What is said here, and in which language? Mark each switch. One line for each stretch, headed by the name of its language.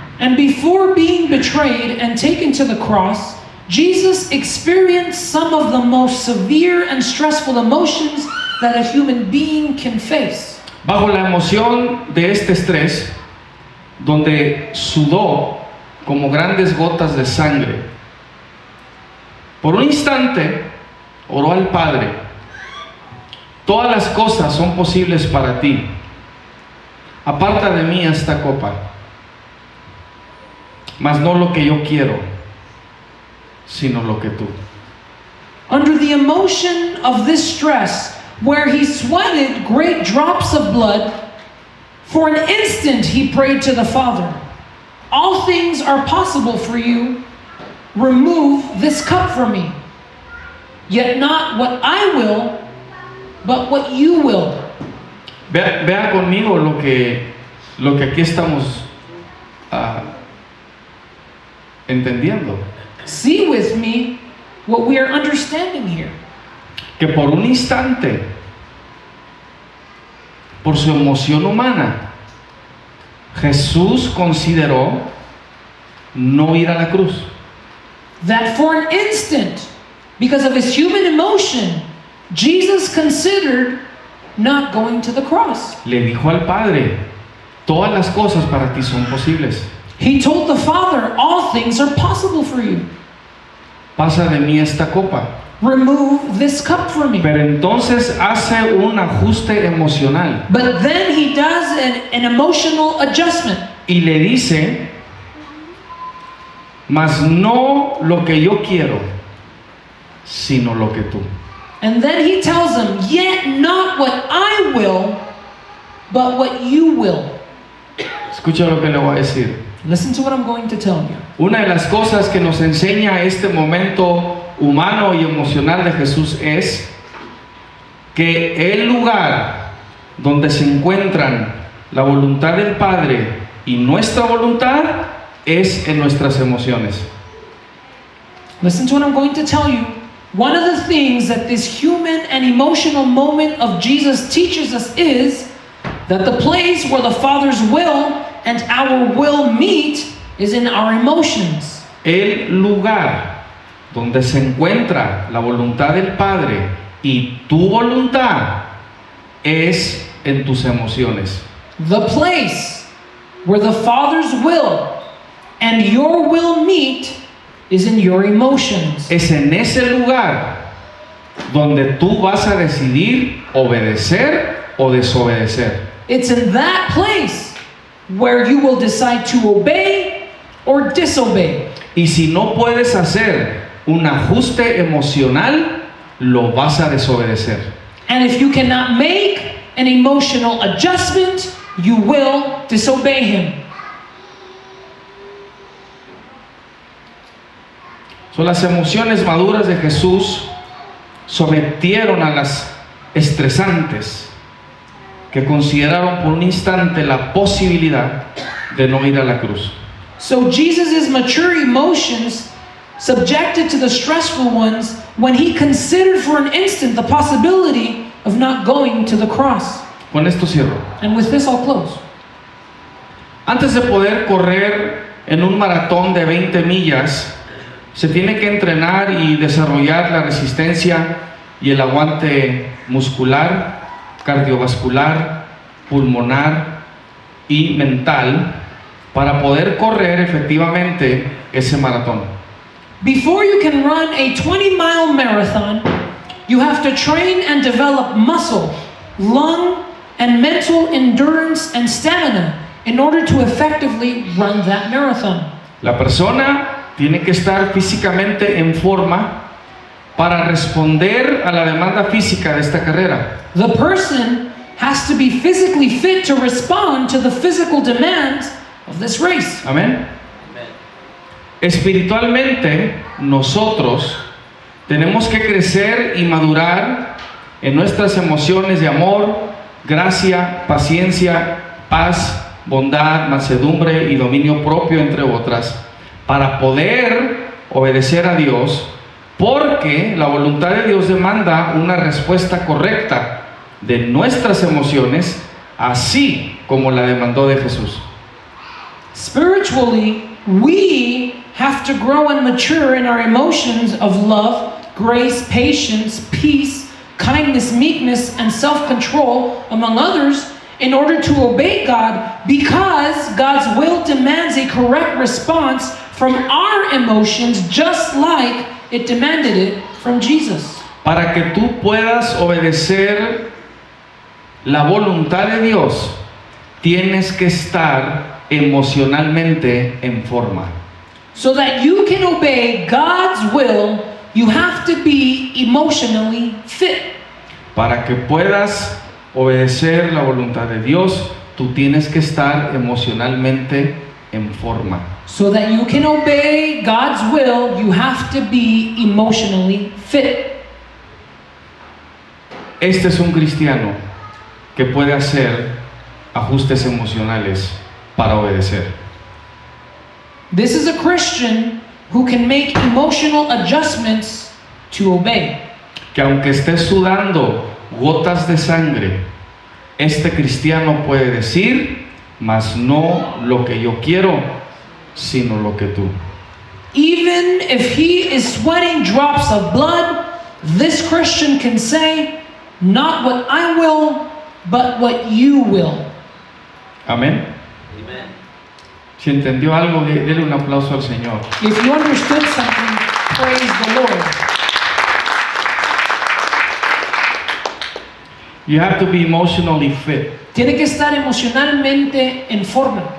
English: And before being betrayed and taken to the cross, Jesus experienced some of the most severe and stressful emotions that a human being can face.
Spanish: Bajo la emoción de este estrés, donde sudó como grandes gotas de sangre, por un instante oró al Padre: todas las cosas son posibles para ti, aparta de mí esta copa, mas no lo que yo quiero, sino lo que tú.
English: Under the emotion of this stress, where he sweated great drops of blood, for an instant he prayed to the Father, all things are possible for you, remove this cup from me, yet not what I will, but what you will.
Spanish: Vea conmigo lo que aquí estamos entendiendo.
English: See with me what we are understanding here.
Spanish: Que por un instante, por su emoción humana, Jesús consideró no ir a la cruz.
English: That for an instant, because of his human emotion, Jesus considered not going to the cross.
Spanish: Le dijo al Padre, todas las cosas para ti son posibles.
English: He told the Father, all things are possible for you.
Spanish: Pasa de mí esta copa.
English: Remove this cup from me.
Spanish: Pero entonces hace un ajuste emocional
English: But then he does an emotional adjustment.
Spanish: y le dice, mas no lo que yo quiero, sino lo que tú.
English: And then he tells them, yet not what I will, but what you will.
Spanish: Escucha lo que le voy a decir.
English: Listen to what I'm going to tell you.
Spanish: Una de las cosas que nos enseña este momento humano y emocional de Jesús es que el lugar donde se encuentran la voluntad del Padre y nuestra voluntad es en nuestras emociones.
English: Listen to what I'm going to tell you. One of the things that this human and emotional moment of Jesus teaches us is that the place where the Father's will and our will meet is in our emotions.
Spanish: El lugar donde se encuentra la voluntad del Padre y tu voluntad es en tus emociones.
English: The place where the Father's will and your will meet is in your emotions.
Spanish: Es en ese lugar donde tú vas a decidir obedecer o desobedecer.
English: It's in that place where you will decide to obey or disobey.
Spanish: Y si no puedes hacer un ajuste emocional, lo vas a desobedecer.
English: And if you cannot make an emotional adjustment, you will disobey him.
Spanish: So, las emociones maduras de Jesús sometieron a las estresantes que consideraron por un instante la posibilidad de no ir a la cruz.
English: So Jesus' mature emotions subjected to the stressful ones when he considered for an instant the possibility of not going to the cross.
Spanish: Con esto cierro.
English: And with this I'll close.
Spanish: Antes de poder correr en un maratón de 20 millas, se tiene que entrenar y desarrollar la resistencia y el aguante muscular, cardiovascular, pulmonar y mental para poder correr efectivamente ese maratón.
English: Before you can run a 20-mile marathon, you have to train and develop muscle, lung, and mental endurance and stamina in order to effectively run that marathon.
Spanish: La persona tiene que estar físicamente en forma para responder a la demanda física de esta carrera.
English: The person has to be physically fit to respond to the physical demands of this race.
Spanish: Amén. Espiritualmente, nosotros tenemos que crecer y madurar en nuestras emociones de amor, gracia, paciencia, paz, bondad, mansedumbre y dominio propio, entre otras, para poder obedecer a Dios, porque la voluntad de Dios demanda una respuesta correcta de nuestras emociones, así como la demandó de Jesús.
English: Spiritually, we have to grow and mature in our emotions of love, grace, patience, peace, kindness, meekness, and self-control, among others, in order to obey God, because God's will demands a correct response from our emotions, just like it demanded it from Jesus.
Spanish: Para que tú puedas obedecer la voluntad de Dios, tienes que estar emocionalmente en forma.
English: So that you can obey God's will, you have to be emotionally fit.
Spanish: Para que puedas obedecer la voluntad de Dios, tú tienes que estar emocionalmente en forma.
English: So that you can obey God's will, you have to be emotionally fit.
Spanish: Este es un cristiano que puede hacer ajustes emocionales para obedecer.
English: This is a Christian who can make emotional adjustments to obey.
Spanish: Que aunque esté sudando gotas de sangre, este cristiano puede decir, mas no lo que yo quiero, sino lo que tú.
English: Even if he is sweating drops of blood, This Christian can say, not what I will, but what you will.
Spanish: Amén. Si entendió algo, déle un aplauso al Señor.
English: If you understood something, praise the Lord. You have to be emotionally fit
Spanish: Tiene que estar emocionalmente en forma